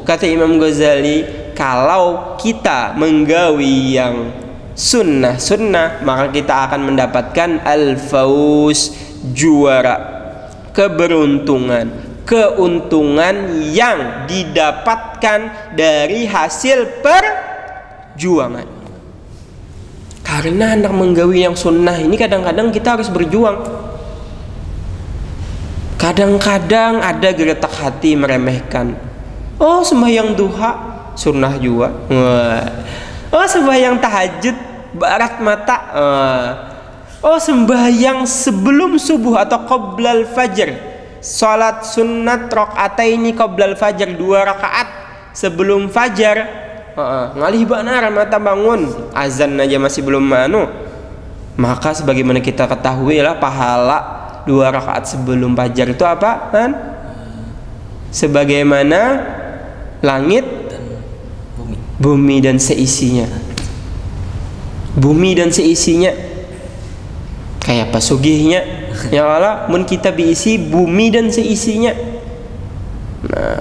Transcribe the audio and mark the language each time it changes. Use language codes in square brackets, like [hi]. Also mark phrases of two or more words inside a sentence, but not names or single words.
[id] Kata Imam Ghazali, kalau kita menggawi yang sunnah, maka kita akan mendapatkan al-fauz, juara, keuntungan yang didapatkan dari hasil perjuangan. Karena hendak menggawi yang sunnah ini kadang-kadang kita harus berjuang. Kadang-kadang ada geretak hati meremehkan. Oh, sembahyang duha sunnah juga. Oh, sembahyang tahajud [bjn] barat mata. [id] Oh, sembahyang sebelum subuh atau [ar] قبل الفجر, [id] salat sunnat [ar] ركعتين قبل الفجر, [id] 2 rakaat sebelum fajar. [bjn] Ngalih banar mata bangun, [id] azan aja masih belum maka sebagaimana kita ketahui lah, pahala 2 rakaat sebelum fajar itu apa kan? Sebagaimana langit, bumi dan seisinya. [bjn] Bumi dan seisinya kayak apa sugihnya ya Allah, mun kita diisi bumi dan seisinya.